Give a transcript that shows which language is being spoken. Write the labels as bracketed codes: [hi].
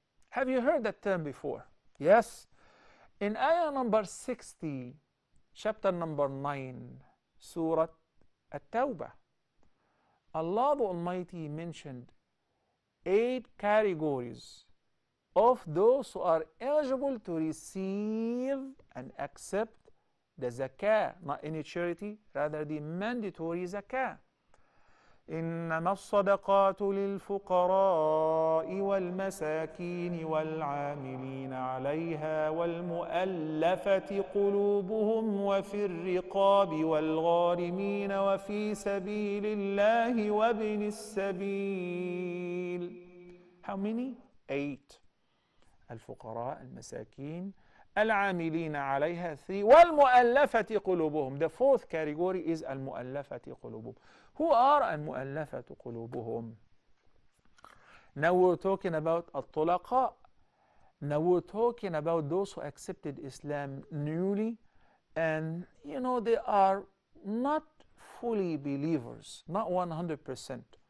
[en] Have you heard that term before? Yes. In ayah number 60, chapter number 9, Surah At-Tawbah, Allah the Almighty mentioned 8 categories of those who are eligible to receive and accept the zakah, not any charity, rather the mandatory zakah. [ar] إنما الصدقات للفقراء والمساكين والعاملين عليها والمؤلفة قلوبهم وفي الرقاب والغارمين وفي سبيل الله وابن السبيل. How many? 8. الفقراء, المساكين, العاملين عليها 3, والمؤلفة قلوبهم. [en] The 4th category is [ar] المؤلفة قلوبهم. [en] Who are المؤلفة قلوبهم? Now we're talking about الطلقاء. Now we're talking about those who accepted Islam newly, and they are not fully believers, not 100%.